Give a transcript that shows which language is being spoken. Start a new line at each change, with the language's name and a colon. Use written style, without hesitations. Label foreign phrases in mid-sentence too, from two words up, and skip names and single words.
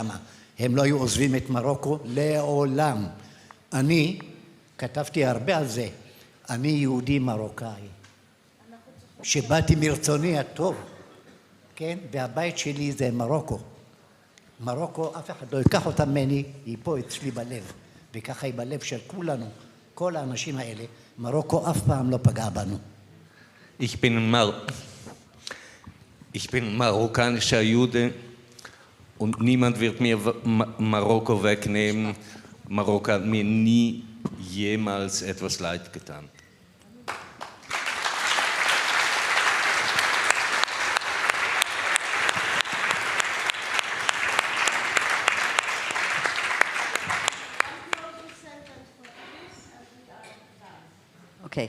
Hebrew: הם לא היו עוזבים את מרוקו לעולם. אני כתבתי הרבה על זה. אני יהודי מרוקאי. שבאתי מרצוני הטוב, כן? והבית שלי זה מרוקו. מרוקו, אף אחד לא ייקח אותה ממני, היא פה אצלי בלב. וככה היא בלב של כולנו, כל האנשים האלה. מרוקו אף פעם לא פגע בנו.
German: Ich bin marokkanischer Jude und niemand wird mir Marokko wegnehmen. Marokko hat mir nie jemals etwas Leid getan. Okay.